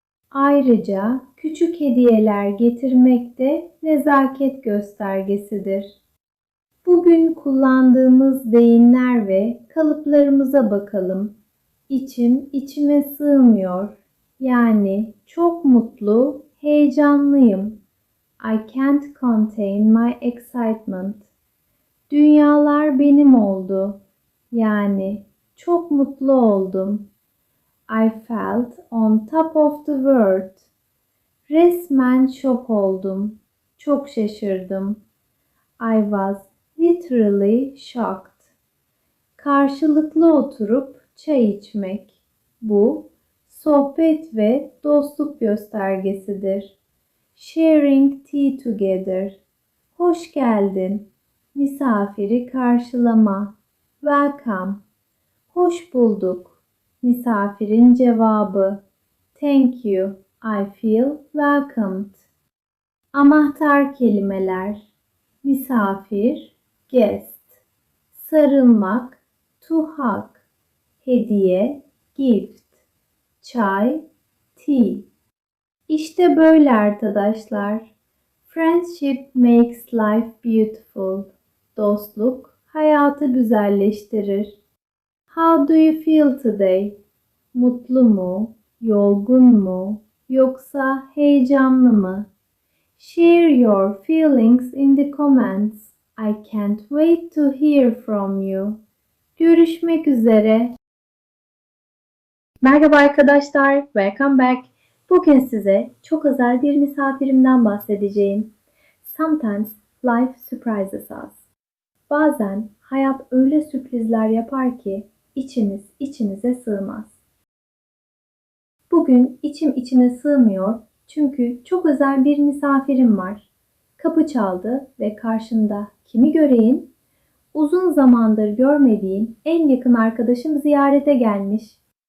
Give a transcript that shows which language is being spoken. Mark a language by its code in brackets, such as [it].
[tr] Ayrıca küçük hediyeler getirmek de nezaket göstergesidir. Bugün kullandığımız deyimler ve kalıplarımıza bakalım. İçim içime sığmıyor. Yani çok mutlu, heyecanlıyım. [en] I can't contain my excitement. [tr] Dünyalar benim oldu. Yani çok mutlu oldum. [en] I felt on top of the world. [tr] Resmen şok oldum. Çok şaşırdım. [en] I was literally shocked. [tr] Karşılıklı oturup çay içmek. Bu sohbet ve dostluk göstergesidir. [en] Sharing tea together. [tr] Hoş geldin. Misafiri karşılama. [en] Welcome. [tr] Hoş bulduk. Misafirin cevabı. [en] Thank you. I feel welcomed. [tr] Anahtar kelimeler. Misafir, [en] guest. [tr] Sarılmak, [en] to hug. [tr] Hediye, [en] gift. [tr] Çay, [en] tea. [tr] İşte böyle arkadaşlar. [en] Friendship makes life beautiful. [tr] Dostluk hayatı güzelleştirir. [en] How do you feel today? [tr] Mutlu mu, yorgun mu, yoksa heyecanlı mı? [en] Share your feelings in the comments. I can't wait to hear from you. [tr] Görüşmek üzere. Merhaba arkadaşlar, [en] welcome back. [tr] Bugün size çok özel bir misafirimden bahsedeceğim. [en] Sometimes life surprises us. [tr] Bazen hayat öyle sürprizler yapar ki içinize sığmaz. Bugün içim içine sığmıyor çünkü çok özel bir misafirim var. Kapı çaldı ve karşımda kimi göreyim? Uzun zamandır görmediğim en yakın arkadaşım ziyarete gelmiş.